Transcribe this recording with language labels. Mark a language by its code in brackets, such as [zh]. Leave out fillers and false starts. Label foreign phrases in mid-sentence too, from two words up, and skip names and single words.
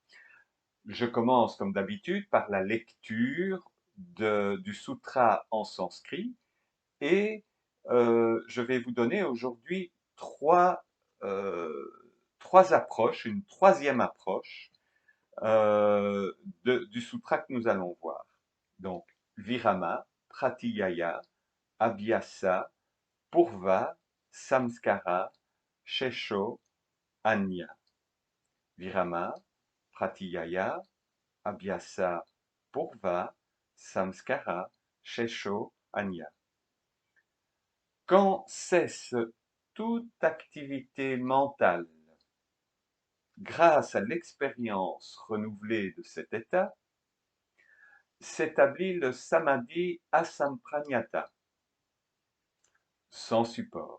[fr] Je commence comme d'habitude par la lecture du sutra en sanskrit et je vais vous donner aujourd'hui euh, trois approches, une troisième approche du sutra que nous allons voir. Donc, [sa] विराम, प्रत्यय, अभ्यास, पूर्व, संस्कार, शेषो, अन्य. विराम, प्रत्यय, अभ्यास, पूर्व, संस्कार, शेषो, अन्य. [fr] Quand cesse toute activité mentale grâce à l'expérience renouvelée de cet état, s'établit le [sa] समाधि असम्प्रन्यत, [fr] sans support.